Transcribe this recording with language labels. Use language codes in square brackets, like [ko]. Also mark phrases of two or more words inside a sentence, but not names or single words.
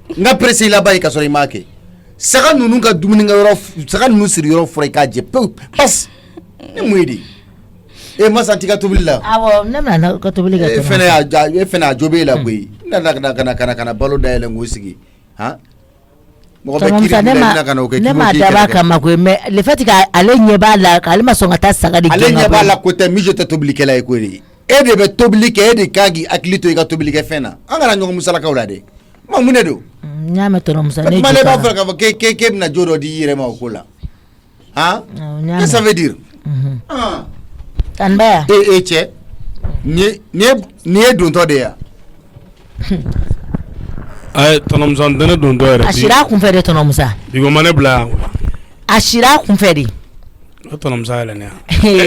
[bm] n ka presse i la ba ye ka sɔrɔ i m'a kɛ saga ninnu ka dumuni kɛ yɔrɔ saga ninnu siri yɔrɔ furan i k'a jɛ pewu parce ne mun ye de e masa t'i ka tobili la. awɔ ne bɛna ka tobili kɛ. e fɛnɛ a jo b'e la koyi n nana ka na balo dayɛlɛ k'o sigi han. tɔrɔmusa ne ma dab'a kama koyi [fr] mais le fait que [bm] ale ɲɛ b'a la k'ale ma sɔn ka taa saga de gɛn ka bɔ ale ɲɛ b'a la ko tɛ mijo tɛ tobilikɛla ye koyi de e de bɛ tobili kɛ e de kan k'i hakili to i ka tobili kɛ fɛn na an kana ɲɔgɔn musalakaw la dɛ mun de don. n y'a mɛn tɔrɔmusa ne jɔ. ne b'a fɛ k'a fɔ k'e bɛna jo dɔ di i yɛrɛ ma o ko la han. [fr] qu'est-ce que ça veut dire. [bm] tanbaya. e cɛ nin ye dontɔ de ye yan. ayi tɔnɔmusa n tɛ ne dontɔ yɛrɛ. a sira a kunfɛ de tɔnɔmusa. bi ko ma ne bila yan. a sira a kunfɛ de. o tɔnɔmusa yɛlɛ ne yan.